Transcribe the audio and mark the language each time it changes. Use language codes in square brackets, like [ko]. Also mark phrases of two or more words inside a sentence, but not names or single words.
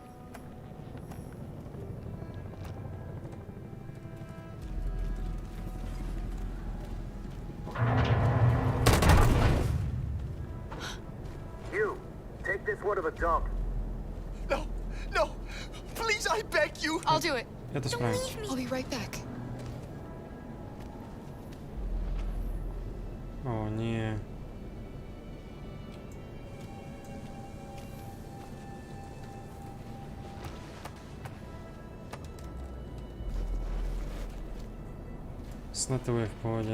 [en] You, take this one to the dump. No, no, please, I beg you. I'll do it. [sk] Ja to spravím. [en] I'll be right back. [sk] O nie. Snad to bude v pohode.